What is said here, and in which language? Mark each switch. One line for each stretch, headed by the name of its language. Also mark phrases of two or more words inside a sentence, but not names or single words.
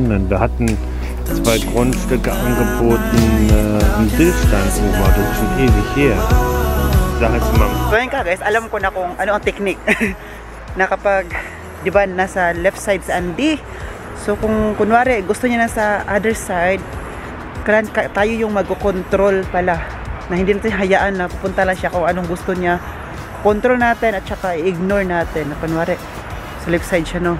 German: Da hatten 2 Grundstücke angeboten im Dillstand Oma. Das ist schon ewig her. Da hat sie mal...
Filipino: So yun ka guys, alam ko na kung ano ang technique. Na kapag, di ba, nasa
English: left side
Filipino: si Andy. So kung kunwari gusto niya na sa
English: other side,
Filipino: tayo yung mag-control pala. Na hindi natin hayaan na pupunta lang siya kung anong gusto niya. Control natin at saka i-ignore natin. Na kunwari, sa
English: left side
Filipino: siya, no.